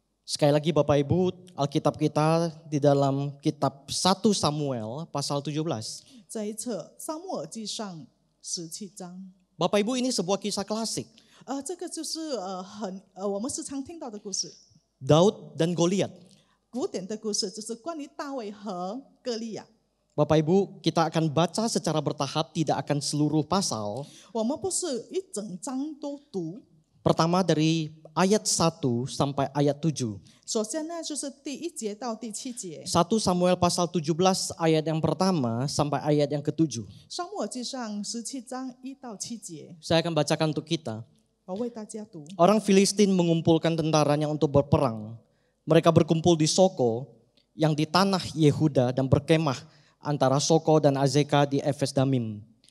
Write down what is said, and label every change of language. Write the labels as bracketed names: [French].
[Indonesian] Sekali lagi Bapak Ibu, Alkitab kita di dalam kitab 1 Samuel pasal 17. [Chinese] 这一册撒母耳记上17章。 [Indonesian] Bapak Ibu, ini sebuah kisah klasik. [Chinese] 这个就是我们时常听到的故事， [Indonesian] Daud dan Goliat. [Chinese] 古典的故事，就是关于大卫和歌利亚。 [Indonesian] Bapak Ibu, kita akan baca secara bertahap, tidak akan seluruh pasal. [Chinese] 我们不是一整章都读， [Indonesian] Pertama dari ayat 1 sampai ayat 7. [Chinese] 首先呢就是第1节到第7节。 [Indonesian] 1 Samuel pasal 17 ayat yang pertama sampai ayat yang ke-7. [Chinese] 撒母耳记上17章1到7节， [Indonesian] Saya akan bacakan untuk kita. [Chinese] 我为大家读。 [Indonesian] Orang Filistin mengumpulkan tentaranya untuk berperang. Mereka berkumpul di Soko yang di tanah Yehuda dan berkemah antara Soko dan Azeka di Efes Damim.